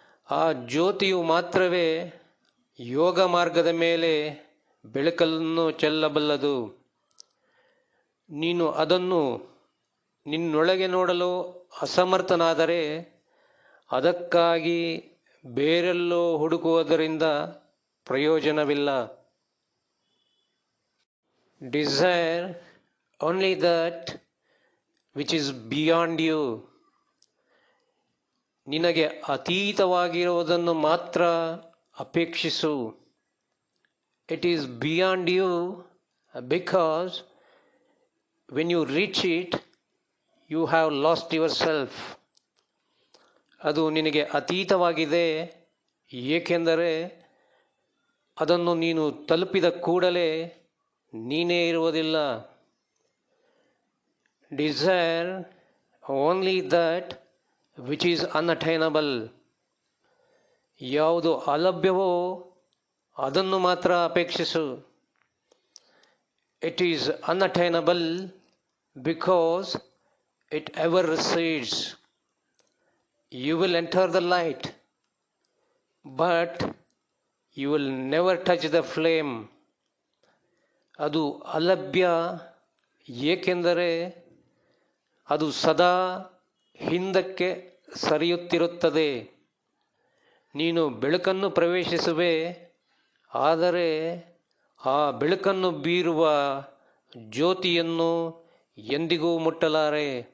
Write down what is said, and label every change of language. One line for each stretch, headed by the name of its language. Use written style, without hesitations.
Kannada: ಆ ಜ್ಯೋತಿಯು ಮಾತ್ರವೇ ಯೋಗ ಮಾರ್ಗದ ಮೇಲೆ ಬೆಳಕನ್ನು ಚೆಲ್ಲಬಲ್ಲದು. ನೀನು ಅದನ್ನು ನಿನ್ನೊಳಗೆ ನೋಡಲು ಅಸಮರ್ಥನಾದರೆ ಅದಕ್ಕಾಗಿ ಬೇರೆಲ್ಲೋ ಹುಡುಕುವುದರಿಂದ ಪ್ರಯೋಜನವಿಲ್ಲ.
English: Desire only that which is beyond you.
Kannada: ನಿನಗೆ ಅತೀತವಾಗಿರುವುದನ್ನು ಮಾತ್ರ ಅಪೇಕ್ಷಿಸು.
English: It is beyond you because when you reach it, you have lost yourself.
Kannada: ಅದು ನಿನಗೆ ಅತೀತವಾಗಿದೆ, ಏಕೆಂದರೆ ಅದನ್ನು ನೀನು ತಲುಪಿದ ಕೂಡಲೇ ನೀನೇ ಇರುವುದಿಲ್ಲ.
English: Desire only that which is unattainable.
Kannada: ಯಾವುದು ಅಲಭ್ಯವೋ ಅದನ್ನು ಮಾತ್ರ ಅಪೇಕ್ಷಿಸು.
English: It is unattainable because it ever recedes. You will enter the light, but you will never touch the flame.
Kannada: ಅದು ಅಲಭ್ಯ, ಏಕೆಂದರೆ ಅದು ಸದಾ ಹಿಂದಕ್ಕೆ ಸರಿಯುತ್ತಿರುತ್ತದೆ. ನೀನು ಬೆಳಕನ್ನು ಪ್ರವೇಶಿಸುವೆ, ಆದರೆ ಆ ಬೆಳಕನ್ನು ಬೀರುವ ಜ್ಯೋತಿಯನ್ನು ಎಂದಿಗೂ ಮುಟ್ಟಲಾರೆ.